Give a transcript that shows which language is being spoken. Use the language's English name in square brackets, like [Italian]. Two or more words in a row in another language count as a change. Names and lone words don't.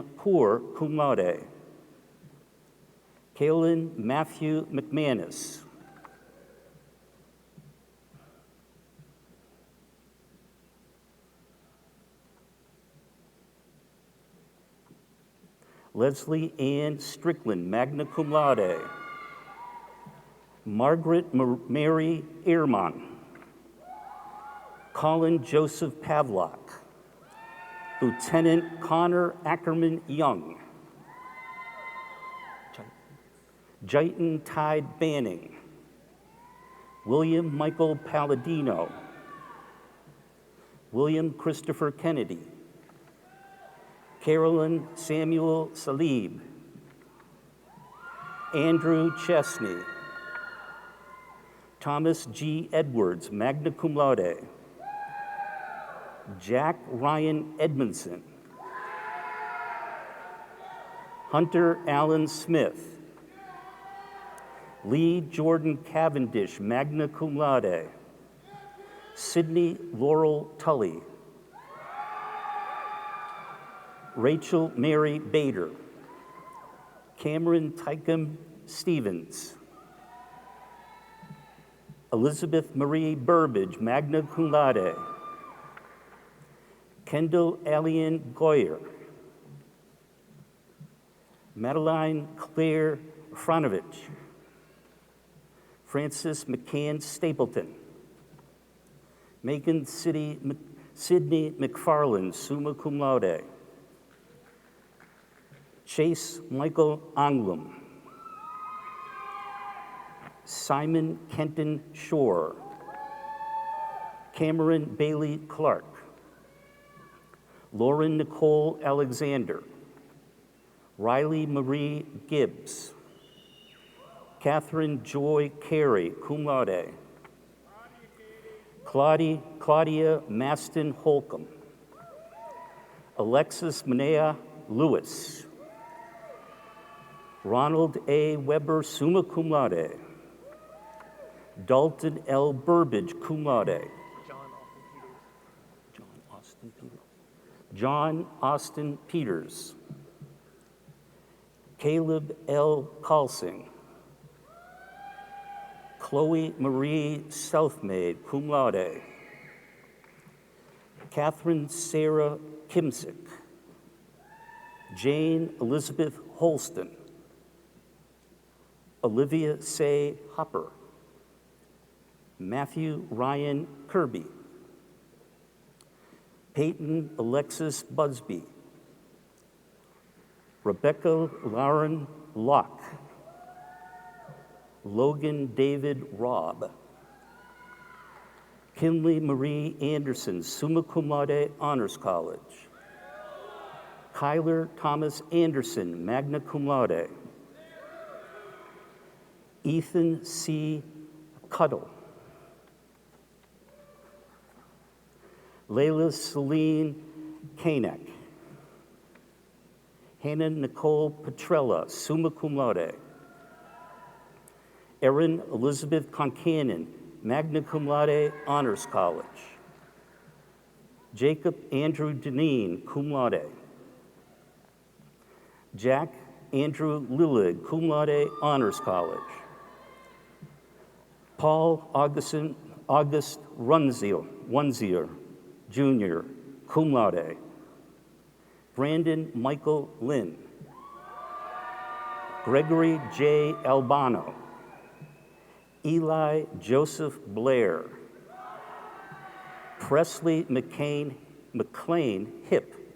[English] Poor, [Latin] cum laude, [English] Kalen Matthew McManus, Leslie Ann Strickland, [Latin] magna cum laude, [English] Margaret Mary Ehrman, Colin Joseph Pavlock, Lieutenant Connor Ackerman Young, Jaitan Tide Banning, William Michael Palladino, William Christopher Kennedy, Carolyn Samuel Salib, Andrew Chesney, Thomas G. Edwards, [Latin] magna cum laude, [English] Jack Ryan Edmondson, Hunter Allen Smith, Lee Jordan Cavendish, [Latin] magna cum laude, [English] Sydney Laurel Tully, Rachel Mary Bader, Cameron Tycom Stevens, Elizabeth Marie Burbage, [Latin] magna cum laude, [English] Kendall Alien Goyer, Madeline Claire Franovich, Francis McCann Stapleton, Megan Sidney McFarland, [Latin] summa cum laude, [English] Chase Michael Anglum, Simon Kenton Shore, Cameron Bailey Clark, Lauren Nicole Alexander, Riley Marie Gibbs, Catherine Joy Carey, [Latin] cum laude, [English] Claudia Maston Holcomb, Alexis Manea Lewis, Ronald A. Weber, [Latin] summa cum laude, [English] Dalton L. [Latin] Burbage, cum laude, [English] John Austin Peters, Caleb L. Colsing, Chloe Marie Southmaid, [Latin] cum laude, [English] Catherine Sarah Kimsick, Jane Elizabeth Holston, Olivia Say Hopper, Matthew Ryan Kirby, Peyton Alexis Busby, Rebecca Lauren Locke, Logan David Robb, Kinley Marie Anderson, [Latin] summa cum laude, [English] Honors College, Kyler Thomas Anderson, [Latin] magna cum laude, [English] Ethan C. Cuddle, Layla Celine Kanak, Hannah Nicole Petrella, [Latin] summa cum laude. [English] Erin Elizabeth Concannon, [Latin] magna cum laude, [English] honors college. Jacob Andrew Deneen, [Latin] cum laude. [English] Jack Andrew Lillig, [Latin] cum laude, [English] honors college. Paul August Runzier, Jr., [Latin] cum laude. [English] Brandon Michael Lynn. Gregory J. Albano. Eli Joseph Blair. Presley McLean Hip.